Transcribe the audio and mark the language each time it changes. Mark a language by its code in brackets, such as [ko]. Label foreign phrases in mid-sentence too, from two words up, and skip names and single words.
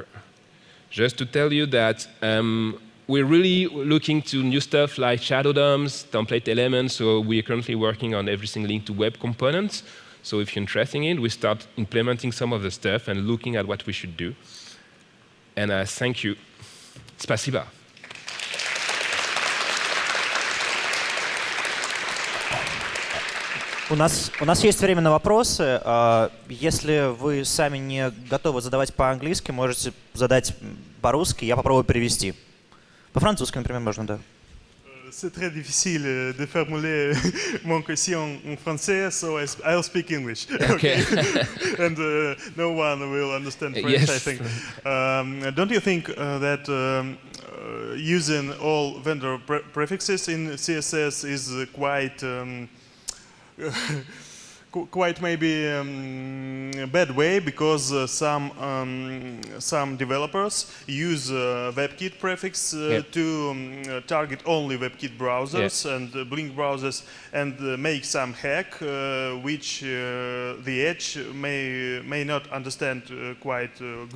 [en] Just to tell you that we're really looking to new stuff like shadow DOMs, template elements, so we're currently working on everything linked to web components. So if you're interested in it, we start implementing some of the stuff and looking at what we should do. And thank you. [ru] Спасибо. У нас есть время на вопросы. Если вы сами не готовы задавать по-английски, можете задать по-русски, я попробую перевести. По-французски, например, можно, да. [fr] C'est très difficile de formuler mon question en français, [en] so I'll speak English. Okay. And no one will understand French, Yes. I think. Don't you think that using all vendor prefixes in CSS is quite maybe a bad way, because some developers use WebKit prefix to target only WebKit browsers and Blink browsers, and make some hack which the Edge may not understand quite good.